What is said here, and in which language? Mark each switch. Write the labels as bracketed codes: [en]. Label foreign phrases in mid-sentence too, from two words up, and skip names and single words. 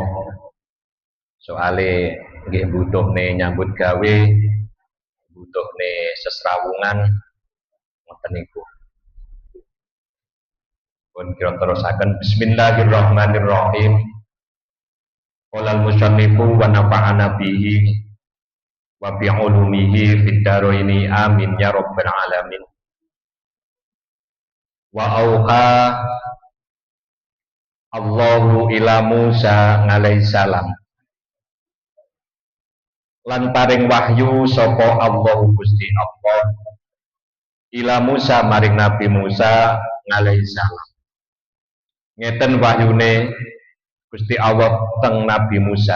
[jv] Soale nggih butuhne nyambut gawe, butuhne sesrawungan ngoten niku. Pun kira terusaken bismillahirrahmanirrahim. [ar] قال المصنف ونفعنا به وبعلومه في الدارين آمين يا رب العالمين. وأوحى الله إلى موسى عليه السلام. [jv] Lan paring wahyu sapa Allah Gusti Allah ila Musa maring Nabi Musa [ar] عليه السلام. [jv] Ngeten wahyune Gusti Allah teng Nabi Musa.